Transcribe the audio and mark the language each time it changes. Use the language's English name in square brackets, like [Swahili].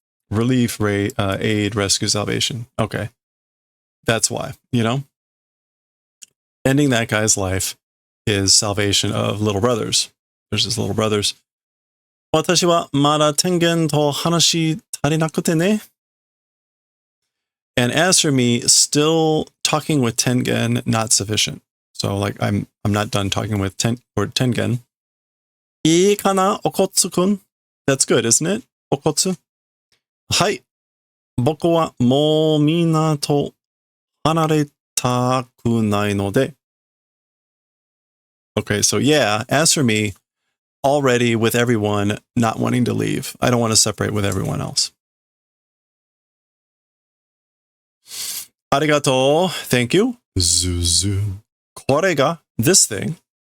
[English] Relief, aid, rescue, salvation. Okay. That's why, you know? Ending that guy's life is salvation of little brothers. There's his little brothers. [Japanese] 私はまだ天元と話足りなくてね. [English] And as for me, still talking with Tengen, not sufficient. So, like, I'm not done talking with Tengen. [Japanese] いいかな、Okotsu-kun? [English] That's good, isn't it? Okotsu? [Japanese] はい。僕はもうみんなと離れたくないので. [English] Okay, so yeah, as for me, already with everyone not wanting to leave. I don't want to separate with everyone else. Arigato. Thank you. Zuzu. [Japanese] これが [English] this thing.